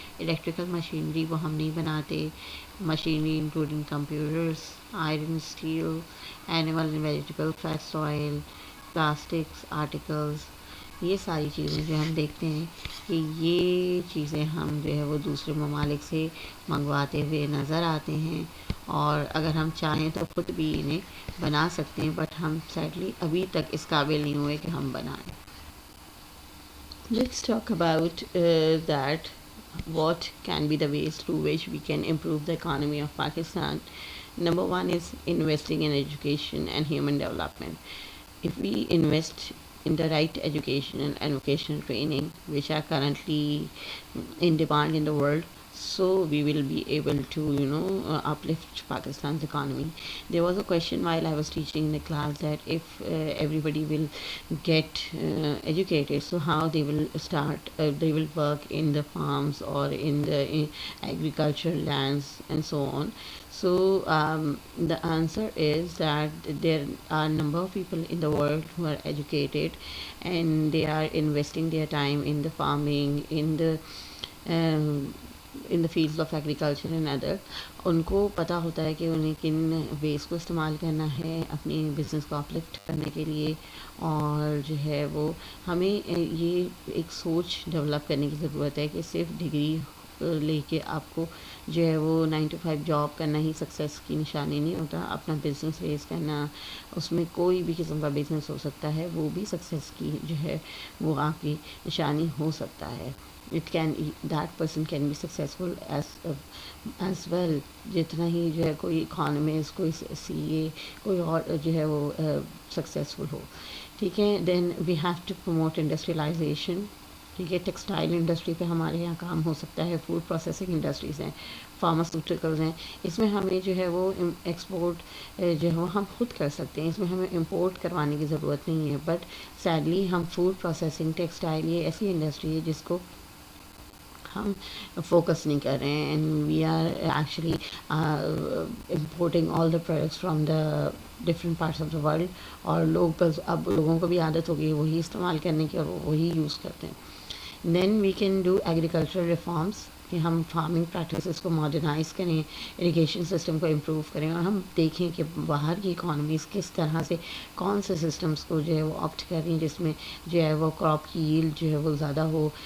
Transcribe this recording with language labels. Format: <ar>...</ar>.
<ur>Electrical machinery وہ ہم نہیں بناتے. Machinery including computers, iron, steel, animal and vegetable fats oil, plastics articles, یہ ساری چیزیں جو ہم دیکھتے ہیں کہ یہ چیزیں ہم جو ہے وہ دوسرے ممالک سے منگواتے ہوئے نظر آتے ہیں. اور اگر ہم چاہیں تو خود بھی انہیں بنا سکتے ہیں، بٹ ہم سیڈلی ابھی تک اس قابل نہیں ہوئے کہ ہم بنائیں.</ur> <en>Let's talk about that. What can be the ways through which we can improve the economy of Pakistan? Number one is investing in education and human development. If we invest in the right education and vocational training, which are currently in demand in the world, so we will be able to, uplift Pakistan's economy. There was a question while I was teaching in the class that if everybody will get educated, so how they will start, they will work in the farms or in the agricultural lands and so on. So the answer is that there are a number of people in the world who are educated and they are investing their time in the farming, um, in the fields of agriculture and other.</en> <ur>ان کو پتہ ہوتا ہے کہ انہیں کن ویز کو استعمال کرنا ہے اپنی بزنس کو اپلفٹ کرنے کے لیے. اور جو ہے وہ ہمیں یہ ایک سوچ ڈیولپ کرنے کی ضرورت ہے کہ صرف ڈگری لے کے آپ کو جو ہے وہ 9 to 5 جاب کرنا ہی سکسیس کی نشانی نہیں ہوتا. اپنا بزنس ریز کرنا، اس میں کوئی بھی قسم کا بزنس ہو سکتا ہے، وہ بھی سکسیس کی جو ہے وہ آپ کی نشانی ہو سکتا ہے.</ur> <en>that person can be successful as well.</en> <ur>جتنا ہی جو ہے کوئی اکانومسٹ، کوئی سی اے، کوئی اور جو ہے وہ سکسیزفل ہو. ٹھیک ہے.</ur> <en>Then we have to promote industrialization.</en> <ur>ٹھیک ہے. ٹیکسٹائل انڈسٹری پہ ہمارے یہاں کام ہو سکتا ہے. فوڈ پروسیسنگ انڈسٹریز ہیں، فارماسیوٹیکلز ہیں. اس میں ہمیں جو ہے وہ ایکسپورٹ جو ہے وہ ہم خود کر سکتے ہیں. اس میں ہمیں امپورٹ کروانے کی ضرورت نہیں ہے.</ur> <en>but sadly</en> <ur>ہم فوڈ پروسیسنگ، ٹیکسٹائل، یہ ایسی انڈسٹری ہے جس کو ہم فوکس نہیں کر رہے ہیں.</ur> <en>And we are actually importing all the products from the different parts of the world.</en> <ur>اور اب لوگوں کو بھی عادت ہو گئی وہی استعمال کرنے کی اور وہی یوز کرتے ہیں.</ur> <en>then we can do agricultural reforms,</en> <ur>کہ ہم فارمنگ پریکٹسز کو ماڈرنائز کریں، اریگیشن سسٹم کو امپروو کریں، اور ہم دیکھیں کہ باہر کی اکانومیز کس طرح سے کون سے سسٹمز کو جو ہے وہ آپٹ کر رہی ہیں جس میں جو ہے وہ کراپ کی ییلڈ جو ہے وہ زیادہ ہو.</ur>